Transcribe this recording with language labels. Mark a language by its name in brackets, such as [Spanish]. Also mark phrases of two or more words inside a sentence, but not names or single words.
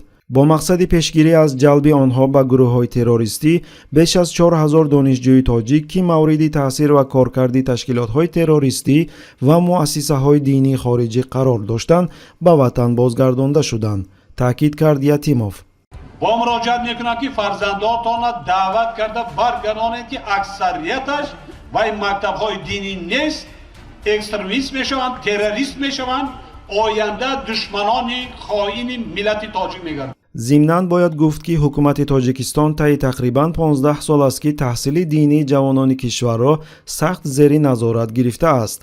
[Tajik] бо мақсади пешгирӣ аз ҷалби онҳо ба гурӯҳҳои террористӣ, беш аз 4000 донишҷӯи тоҷик, ки мавриди таъсир ва коркарди ташкилотҳои террористӣ ва муассисаҳои динии хориҷӣ қарор доштанд, ба ватан бозгардонда шуданд, таъкид кард Ятимов. [Persian] با مراجعت میکنم که فرزندانتان را دعوت کرده برگردانید که اکثریتش و این مکتب‌های دینی نیست، اکستریمیست میشوند، تروریست میشوند، آینده دشمنان خائن ملت تاجیک میگردند. ضمناً باید گفت که حکومت تاجیکستان طی تقریباً 15 سال است که تحصیل دینی جوانان کشور را سخت زیر نظارت گرفته است.